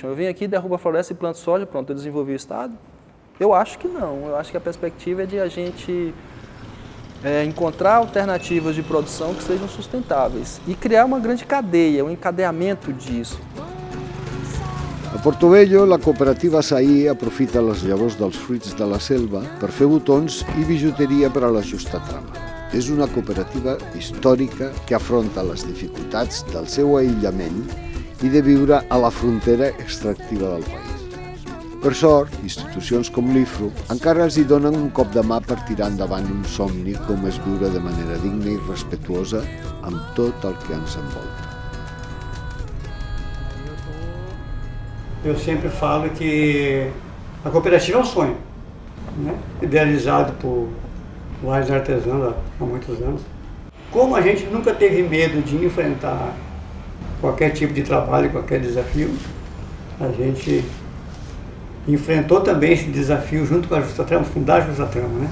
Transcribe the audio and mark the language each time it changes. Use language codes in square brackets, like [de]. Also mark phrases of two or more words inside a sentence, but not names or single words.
[pt] Eu venho aqui, derrubo a floresta e planto soja, pronto, eu desenvolvi o Estado? Eu acho que não, eu acho que a perspectiva é de a gente encontrar alternativas de produção que sejam sustentáveis e criar uma grande cadeia, um encadeamento disso. [ca] A Portobello, la cooperativa Saí aprofita les llavors dels fruits de la selva per fer botons i bijuteria per a la Justa Trama. És una cooperativa històrica que afronta les dificultats del seu aïllament i de viure a la frontera extractiva del país. Per sort, institucions com l'IFRU encara els hi donen un cop de mà per tirar endavant un somni com és viure de manera digna i respectuosa amb tot el que ens envolta. [pt] Eu sempre falo que a cooperativa é um sonho, né? Idealizado por vários artesãos há muitos anos. Como a gente nunca teve medo de enfrentar qualquer tipo de trabalho, qualquer desafio, a gente enfrentou também esse desafio junto com a Justa Trama, fundar a Justa Trama, né?